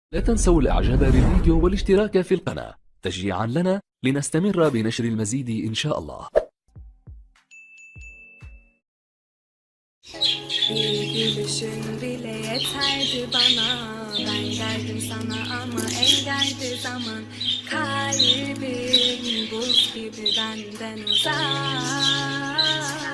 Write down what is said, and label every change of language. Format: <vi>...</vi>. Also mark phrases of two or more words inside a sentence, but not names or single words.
<ar>لا تنسوا الإعجاب بالفيديو والاشتراك في القناة تشجيعا لنا لنستمر بنشر المزيد إن شاء الله.</ar> <tr>Bir gülüşün bile yeterdi bana. Ben geldim sana ama engeldi zaman. Kalbim buz gibi benden uzak.</tr>